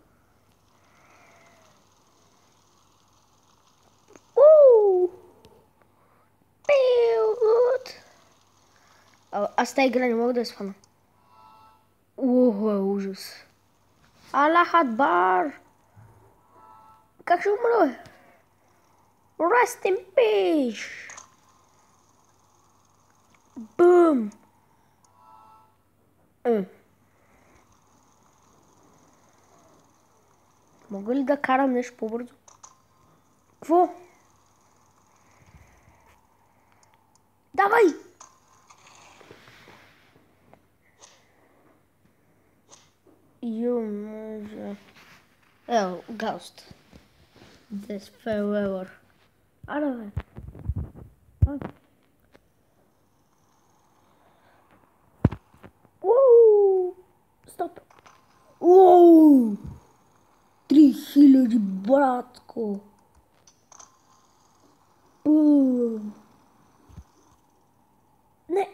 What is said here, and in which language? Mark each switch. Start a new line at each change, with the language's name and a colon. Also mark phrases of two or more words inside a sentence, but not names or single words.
Bulgarian: Аз тази игра не мога да я спана. Ужас.
Arabic: الله أكبر!
Bulgarian: Как ще умра?
English: Rest in peace!
Bulgarian: Бум! Мога ли да карам нещо по-бързо? Какво? Давай!
English: Ghost. This forever.
Bulgarian: Аре, Стоп! 3000, братко! Не!